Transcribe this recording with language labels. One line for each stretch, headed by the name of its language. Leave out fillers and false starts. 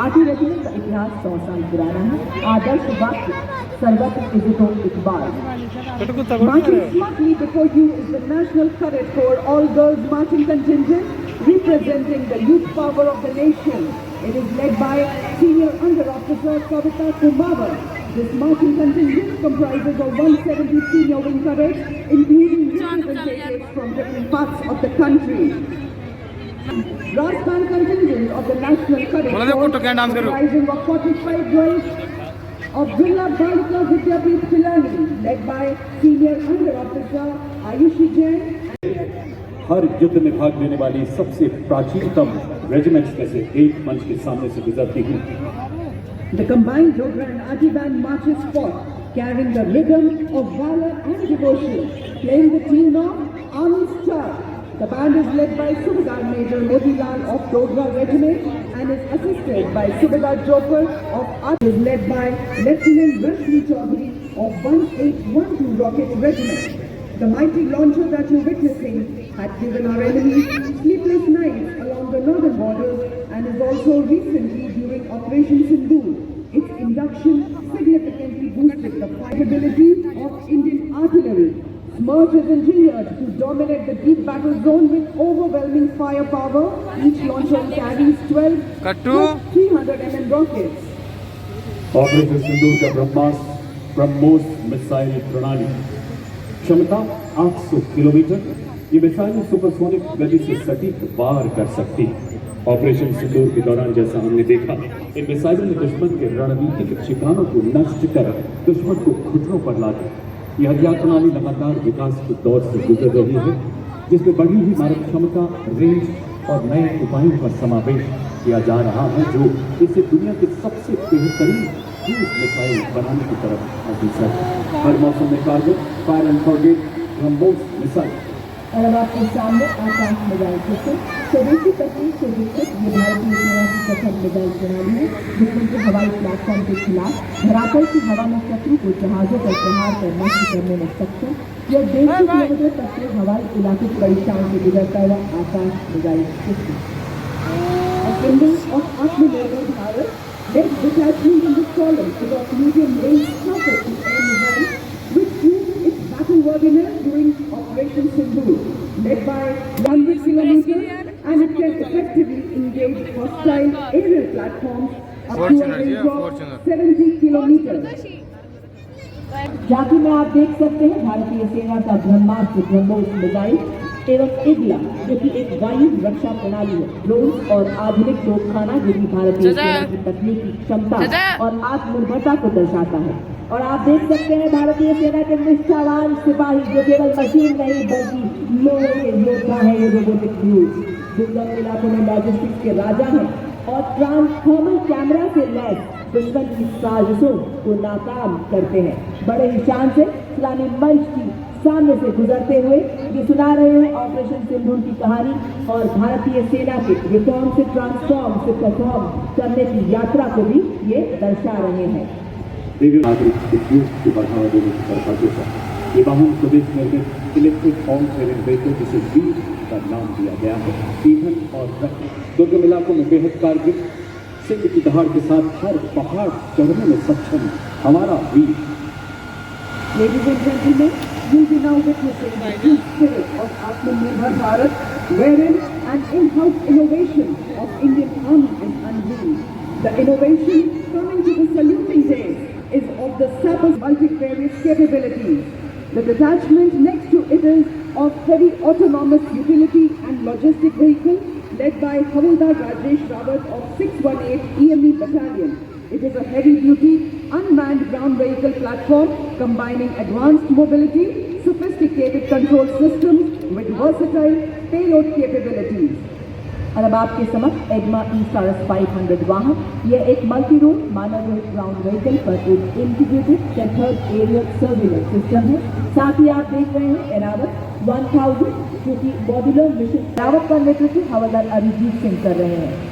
Hindi: आठवीं रेजिमेंट का इतिहास 100 साल पुराना है। आदर्श वाक्य सर्वत्र इज्जतो Iqbal.
English: Marching smartly before you is the National Cadet Corps all-girls marching contingent representing the youth power of the nation. It is led by Senior Under Officer Kavita Kumavar. This marching contingent comprises of 170 senior wing cadets, including representatives from different parts of the country. Brass band contingent of the National Cadet Corps comprising of 45 girls of Jilla Balika Vidyapeeth Pilani, led by Senior Under Officer Ayushi Jain.
Hindi: हर युद्ध में भाग लेने वाली सबसे प्राचीनतम regiments में से एक मंच के सामने से गुजरती हूँ।
English: The combined Dogra and Ati band marches forth, carrying the rhythm of valor and devotion, playing the tune of Army Star. The band is led by Subedar Major Modilal of Dogra Regiment and is assisted by Subedar Joker of Ati. Is led by Lieutenant Rashmi Chaudhary of 1812 Rocket Regiment. The mighty launcher that you're witnessing had given our enemies sleepless nights along the northern borders and is also recently during Operation Sindoor. Its induction significantly boosted the fighting of Indian artillery. Smerch is engineered to dominate the deep battle zone with overwhelming firepower. Each launcher carries 12 300 mm rockets.
Hindi: Operation सिंदूर का BrahMos missile प्रणाली क्षमता 800 kilometre. ये missile supersonic गति से सटीक वार कर सकती है। ऑपरेशन सिंदूर के दौरान जैसा हमने देखा, इन मिसाइलों ने दुश्मन के रणनीतिक ठिकानों को नष्ट कर दुश्मन को घुटनों पर ला दिया। यह हथियार प्रणाली लगातार विकास के दौर से गुजर रही है, जिसमें बढ़ी हुई मारक क्षमता, रेंज और नए उपायों का समावेश किया जा रहा है, जो इसे दुनिया के सबसे बेहतरीन क्रूज मिसाइल बनाने की तरफ अग्रसर है। हर मौसम में कारगर fire and forget BrahMos missile. और अब आपके सामने आकाश मिसाइल सिस्टम स्वदेशी तकनीक से विकसित ये भारतीय सेना की प्रथम मिसाइल प्रणाली है, जिसमें के हवाई प्लेटफॉर्म के खिलाफ धरातल की हवा में शत्रु को जहाजों पर प्रहार कर नष्ट करने में सक्षम। यह 150 किलोमीटर तक के हवाई इलाके की बड़ी शान से गुजरता हुआ आकाश missile system.
English: A symbol of Atmanirbhar Bharat, this detachment in the column is of medium range surface to air missiles, which proved its battle-worthiness during Operation Sindoor. Led by 100 kilometers, and it can effectively engage hostile aerial platforms up to a range of 70 kilometers.
Hindi: झांकी में आप देख सकते हैं भारतीय सेना का ब्रह्मास्त्र BrahMos missile एवं इगला, जो कि एक वायु रक्षा प्रणाली है। ड्रोन और आधुनिक तोपखाना, जो कि भारतीय सेना की तकनीकी क्षमता और आत्मनिर्भरता को दर्शाता है। और आप देख सकते हैं भारतीय सेना के निष्ठावान सिपाही, जो केवल मशीन नहीं बल्कि लोहे के योद्धा है। ये रोबोटिक ड्रोन दुर्गम इलाकों में लॉजिस्टिक्स के राजा हैं और ट्रांसफॉर्मर कैमरा से लैस दुश्मन की साजिशों को नाकाम करते हैं। बड़े ही शान से इस्लामी मंच की सामने से गुजरते हुए ये सुना रहे हैं ऑपरेशन सिंदूर की कहानी और भारतीय सेना के रिफॉर्म से ट्रांसफॉर्म से परफॉर्म करने की यात्रा को भी ये दर्शा रहे हैं। नागरिक उद्योग को बढ़ावा देने की तरफ ये वाहन स्वदेश निर्मित इलेक्ट्रिक ऑन ट्रेनिंग व्हीकल, जिसे वीर का नाम दिया गया है, ईंधन और दुर्गम इलाकों में बेहद कारगर सिंह की दहाड़ के साथ हर पहाड़ चढ़ने में सक्षम हमारा वीर।
English: Ladies and gentlemen, you'll be now witnessing the true spirit of Atmanirbhar Bharat, wherein an in-house innovation of Indian Army is unveiled. The innovation coming to the saluting days is of the Sapper's multifarious capabilities. The detachment next to it is of heavy autonomous utility and logistic vehicle led by Havildar Rajesh Rawat of 618 EME Battalion. It is a heavy-duty, unmanned ground vehicle platform combining advanced mobility, sophisticated control systems with versatile payload capabilities.
Hindi: और अब आपके समक्ष एग्मा E-Saras 500 वाहन, यह एक multi role मानव रहित ground vehicle पर एक integrated central aerial surveillance system है। साथ ही आप देख रहे हैं एनावत 1000 जो कि मॉड्यूलर मिशन रावत का नेतृत्व हवलदार अरिजीत सिंह कर रहे हैं।